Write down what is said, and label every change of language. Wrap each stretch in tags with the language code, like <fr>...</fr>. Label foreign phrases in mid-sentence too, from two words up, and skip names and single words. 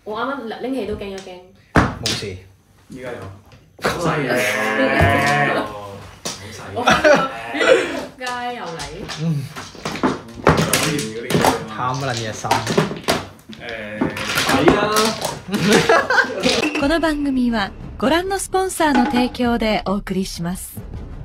<yue>我啱啱拎起都驚一驚。冇事。依家有好細嘅，好細。我仆街又嚟。貪乜撚嘢心？抵啦！</yue> <ja>この番組はご覧のスポンサーの提供でお送りします。</ja>